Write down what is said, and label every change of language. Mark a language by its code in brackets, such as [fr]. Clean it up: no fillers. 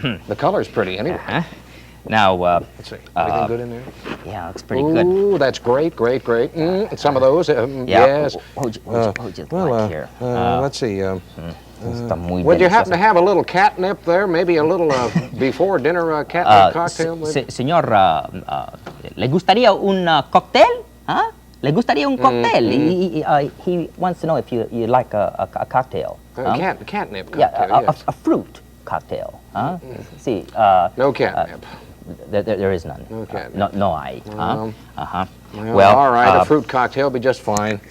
[en] The color's pretty, anyway. Now, let's see. Anything good in there? Yeah, looks pretty good. Ooh, that's great. Some of those, yes. Would you like here? Let's see. Would you happen to have a little catnip there? Maybe a little before dinner catnip cocktail? [es] Señor, ¿le gustaría un cóctel? ¿Le gustaría un cóctel? [en] He wants to know if you like a cocktail. Catnip cocktail, yes. A fruit cocktail. See. No catnip. There is none. No catnip. No, I. Well, all right, a fruit cocktail will be just fine.